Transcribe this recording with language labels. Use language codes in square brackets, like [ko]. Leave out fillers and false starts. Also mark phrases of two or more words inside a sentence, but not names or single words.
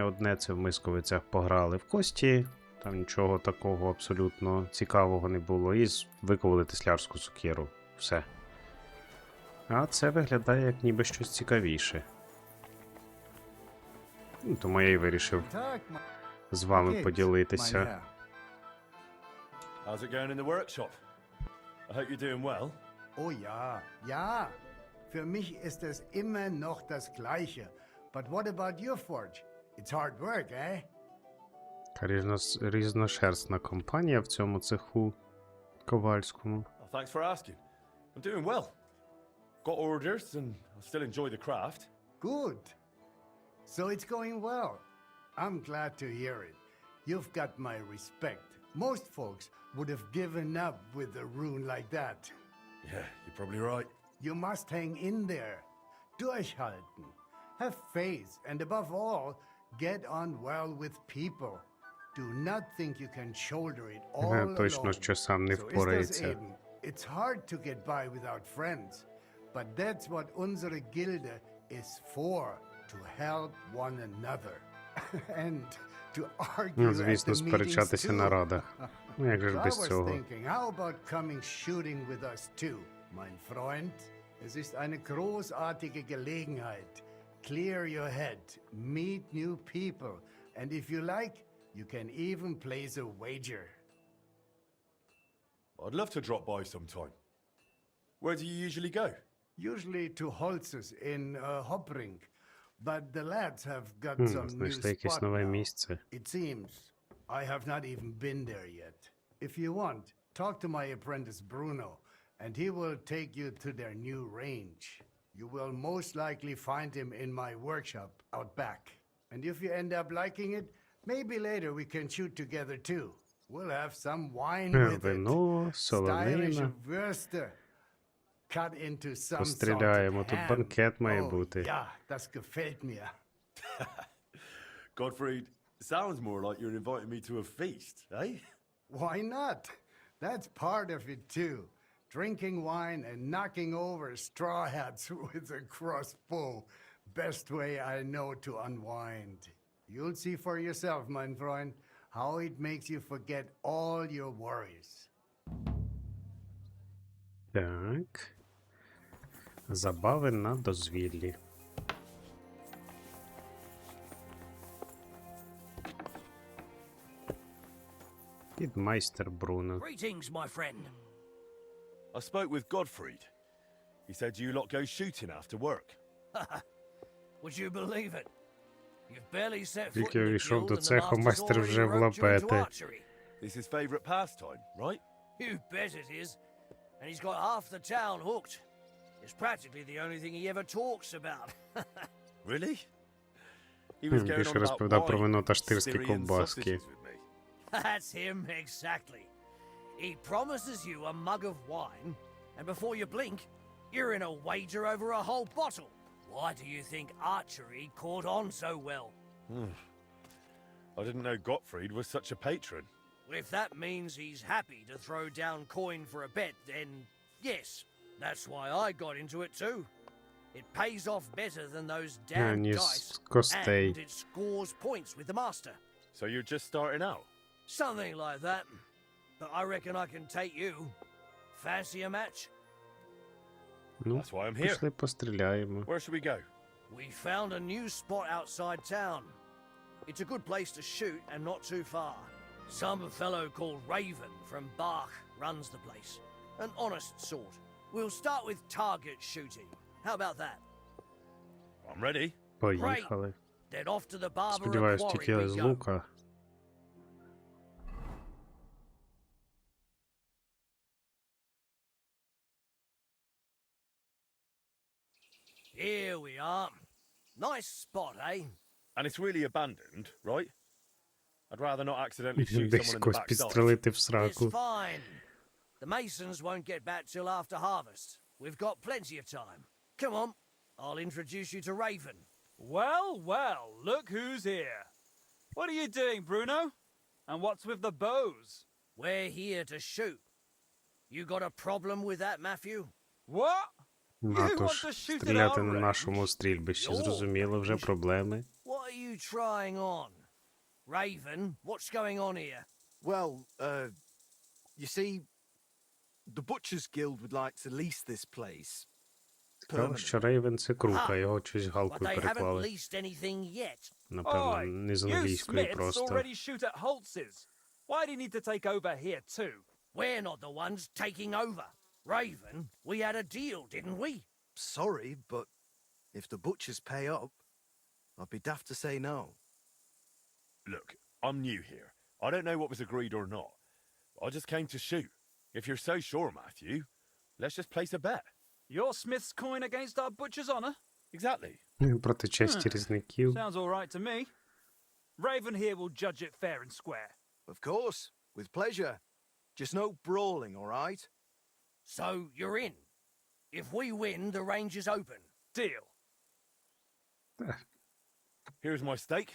[uk] Одне це в Мисковицях пограли в кості. Там нічого такого абсолютно цікавого не було. І виковали теслярську сокиру. Все. А це виглядає як ніби щось цікавіше. Тому я і вирішив з вами поділитися. [en] How's it going in the workshop? I hope you're doing well. [de] Oh ja, ja. Für mich ist es immer noch das Gleiche. [en] But what about your forge? It's hard work, eh? [uk] Різношерстна компанія в цьому цеху ковальському. [en] Oh, thanks for asking. I'm doing well. Got orders and I still enjoy the craft. Good. So it's going well. I'm glad to hear it. You've got my respect. Most folks would have given up with a rune like that. Yeah, you're probably right. You must hang in there. Durchhalten. Have faith and above all, get on well with people. Do not think you can shoulder it all [uk] Точно, що сам не впорається. [en] It's hard to get by without friends, but that's what [de] unsere Gilde [en] is for, to help one another. And to argue [uk] звісно, [en] at the meetings [uk] сперечатися на [en] too. [uk] радах. Як же ж [en] I [uk] без [en] was [uk] цього? [en] thinking, how about coming shooting with us too, [de] mein Freund? Es ist eine großartige Gelegenheit. [en] Clear your head, meet new people, and if you like, you can even place a wager. I'd love to drop by sometime. Where do you usually go? Usually to Holzes in Hopring, but the lads have got some new [uk] Знайшли якесь [en] spot [uk] нове [en] now. [uk] місце. [en] It seems. I have not even been there yet. If you want, talk to my apprentice Bruno, and he will take you to their new range. You will most likely find him in my workshop out back. And if you end up liking it, maybe later we can shoot together too. We'll have some wine with [uk] Вино, [en] it. Stylische [uk] солонина. [en] Würste. Cut into some [uk] Постріляємо. [en] salted [uk] Тут [en] ham. [uk] банкет має [en] Oh, [uk] бути. [de] ja, das gefällt mir. Gottfried, [en] sounds more like you're inviting me to a feast, eh? Why not? That's part of it too. Drinking wine and knocking over straw hats with a crossbow. Best way I know to unwind. You'll see for yourself, [de] mein Freund, [en] how it makes you forget all your worries. [uk] Так. Забави на дозвіллі. Підмайстер Бруно. [en] Greetings, my friend. I spoke with Gottfried. He said you lot go shooting after work. Would you believe it? You've barely set foot [uk] Тільки [en] in the [uk] увійшов [en] guild [uk] до [en] and the [uk] цеху, [en] master's [uk] майстер [en] already [uk] вже в [en] roped you into [uk] лапети. [en] archery. This is favourite pastime, right? You bet it is. And he's got half the town hooked. It's practically the only thing he ever talks about. Really? He was going [uk] Більше [en] on about [uk] розповідав про вино та [en] wine, [uk] штирські [en] Syrian [uk] ковбаски. [en] sausages with me. That's him, exactly. He promises you a mug of wine, and before you blink, you're in a wager over a whole bottle. Why do you think archery caught on so well? I didn't know Gottfried was such a patron. If that means he's happy to throw down coin for a bet, then yes, that's why I got into it too. It pays off better than those damn [uk] ніж [en] dice, [uk] з костей. [en] and it scores points with the master. So you're just starting out? Something like that. But I reckon I can take you. Fancy a match? [uk] Ну, [en] That's why I'm here. [uk] пішли постріляємо. [en] Where should we go? We found a new spot outside town. It's a good place to shoot and not too far. Some fellow called Raven from Bach runs the place. An honest sort. We'll start with target shooting. How about that? I'm ready. [uk] Поїхали. [en] Then off to the barber [uk] Сподіваюсь, [en] quarry [uk] тільки [en] we [uk] з [en] go. [uk] лука. [en] Here we are. Nice spot, eh? And it's really abandoned, right? I'd rather not accidentally shoot [uk] Десь [en] someone in the [uk] когось [en] backside. [uk] підстрелити в [en] It's [uk] сраку. [en] fine. The masons won't get back till after harvest. We've got plenty of time. Come on, I'll introduce you to Raven. Well, well, look who's here. What are you doing, Bruno? And what's with the bows? We're here to shoot. You got a problem with that, Matthew? What? [uk] А [en] You [uk] то [en] want [uk] ж, [en] to shoot at [uk] стріляти [en] our [uk] на [en] range? [uk] нашому стрільбищі, [en] Your [uk] зрозуміло, вже [en] range? [uk] проблеми. [en] What are you trying on? Raven, what's going on here? Well, you see, the Butchers Guild would like to lease this place. [uk] Цікаво, що Рейвен це крука, його щось [en] But [uk] галкою [en] they haven't [uk] переклали. [en] leased anything yet. [uk] Напевно, [en] Oi, [uk] не з [en] you [uk] англійської [en] Smiths [uk] просто. [en] already shoot at Holtz's. Why do you need to take over here too? We're not the ones taking over. Raven, we had a deal, didn't we? Sorry, but if the Butchers pay up, I'd be daft to say no. Look, I'm new here. I don't know what was agreed or not. I just came to shoot. If you're so sure, Matthew, let's just place a bet. Your Smith's coin against our Butcher's honor? Exactly. [uk] Проти честі різників. [en] Sounds all right to me. Raven here will judge it fair and square. Of course, with pleasure. Just no brawling, all right? So you're in. If we win, the range is open. Deal. Here's my stake.